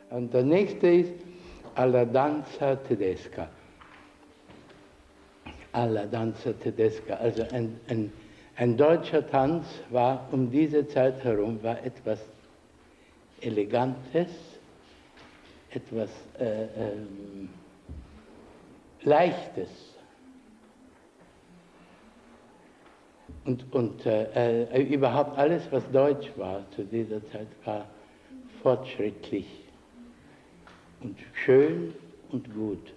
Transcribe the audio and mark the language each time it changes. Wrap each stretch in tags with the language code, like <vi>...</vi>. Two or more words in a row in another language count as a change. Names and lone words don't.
<de>Und der nächste ist</de> <it>Alla danza tedesca. Alla danza tedesca.</it> <de>Also ein deutscher Tanz war um diese Zeit herum war etwas Elegantes, etwas Leichtes. Und überhaupt alles, was deutsch war zu dieser Zeit, war fortschrittlich und schön und gut.</de>